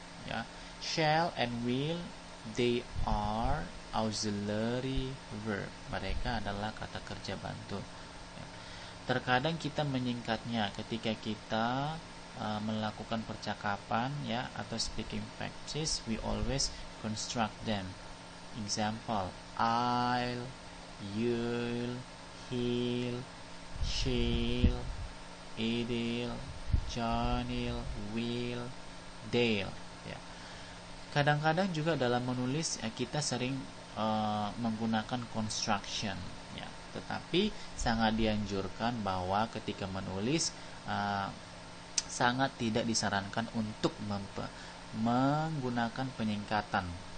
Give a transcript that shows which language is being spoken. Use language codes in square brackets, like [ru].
[en] Ya, shall and will, they are auxiliary verb. [id] Mereka adalah kata kerja bantu. Terkadang kita menyingkatnya ketika kita melakukan percakapan, ya, atau [en] speaking practice. We always construct them. Example, I'll, you'll, he'll, she'll, it'll, John'll, will, they'll. [id] Ya. Kadang-kadang juga dalam menulis kita sering menggunakan construction. Ya. Tetapi sangat dianjurkan bahwa ketika menulis sangat tidak disarankan untuk menggunakan penyingkatan.